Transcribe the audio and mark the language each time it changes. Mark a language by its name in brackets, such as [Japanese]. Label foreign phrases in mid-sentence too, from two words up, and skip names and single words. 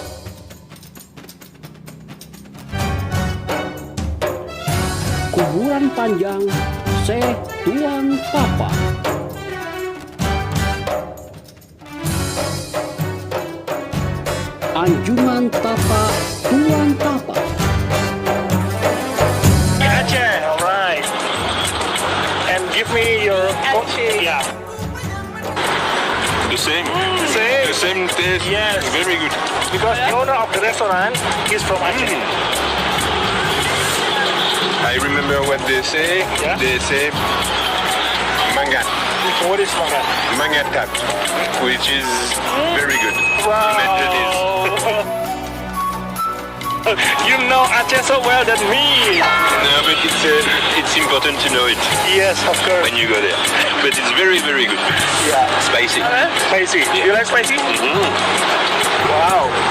[Indonesian] Kuburan Panjang Syekh Tuan Tapak, Anjungan Tapak Tuan Tapak. [English] Aceh, alright. And give me your yeah. The same. Same. The same taste. Yes. Very good. Because the owner of the restaurant is from Aceh. I remember what they say. Yeah? They say mangat. What is mangat? Mangatat, which is very good. Maintenance. You know Aceh so well than me. No, but it's important to know it Yes, of course. when you go there. But it's very, very good. Yeah. Spicy. Spicy. You like spicy? Wow.